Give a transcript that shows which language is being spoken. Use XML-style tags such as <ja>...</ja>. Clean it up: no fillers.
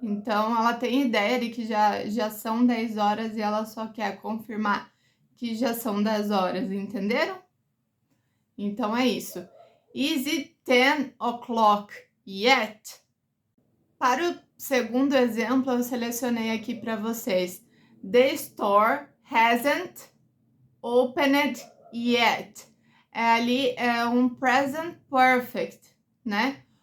<pt>Então, ela tem ideia de que já são 10 horas e ela só quer confirmar que já são 10 horas, entenderam? Então, é isso.</pt> <en>Is it 10 o'clock yet?</en> <pt>Para o segundo exemplo, eu selecionei aqui para vocês.</pt> <en>The store hasn't opened yet.</en> <pt>Ali é um present perfect, né?</pt>